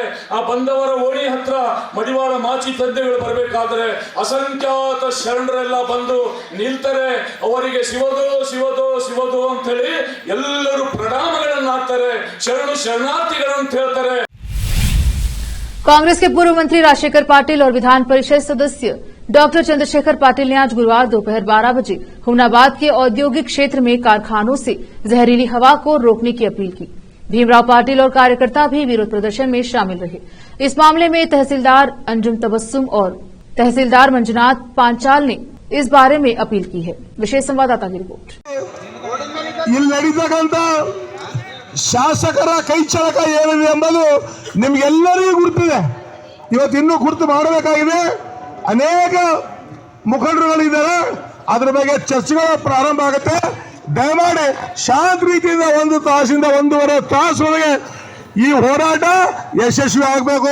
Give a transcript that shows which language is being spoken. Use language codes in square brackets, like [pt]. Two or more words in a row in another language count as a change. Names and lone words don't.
[kn] ಆ ಬಂದವರ ಓಣಿ ಹತ್ರ ಮಡಿವಾಳ ಮಾಚಿ ತಂದೆಗಳು ಬರಬೇಕಾದ್ರೆ ಅಸಂಖ್ಯಾತ ಶರಣರೆಲ್ಲ ಬಂದು ನಿಲ್ತಾರೆ. ಅವರಿಗೆ ಶಿವದೋ ಶಿವದೋ ಶಿವದೋ ಅಂತ ಹೇಳಿ ಎಲ್ಲರೂ ಪ್ರಣಾಮಗಳನ್ನು ಹಾಕ್ತಾರೆ. ಶರಣು ಶರಣಾರ್ಥಿಗಳಂತ ಹೇಳ್ತಾರೆ. [hi] कांग्रेस के पूर्व मंत्री राजशेखर पाटिल और विधान परिषद सदस्य डॉक्टर चंद्रशेखर पाटिल ने आज गुरुवार दोपहर 12 बजे हुमनाबाद के औद्योगिक क्षेत्र में कारखानों से जहरीली हवा को रोकने की अपील की। भीमराव पाटिल और कार्यकर्ता भी विरोध प्रदर्शन में शामिल रहे। इस मामले में तहसीलदार अंजुम तबस्सुम और तहसीलदार मंजुनाथ पांचाल ने इस बारे में अपील की है। विशेष संवाददाता की रिपोर्ट। [kn] ಶಾಸಕರ ಕೈ ಚಳಕ ಏನಿದೆ ಎಂಬುದು ನಿಮಗೆಲ್ಲರಿಗೂ ಗುರುತಿದೆ. ಇವತ್ತಿನ್ನೂ ಗುರುತು ಮಾಡಬೇಕಾಗಿದೆ. ಅನೇಕ ಮುಖಂಡರುಗಳಿದ್ದಾರೆ, ಅದರ ಬಗ್ಗೆ ಚರ್ಚೆಗಳು ಪ್ರಾರಂಭ ಆಗುತ್ತೆ. ದಯಮಾಡಿ ಶಾಂತ ರೀತಿಯಿಂದ 1 ತಾಸಿಂದ 1.5 ತಾಸೊಳಗೆ ಈ ಹೋರಾಟ ಯಶಸ್ವಿ ಆಗಬೇಕು.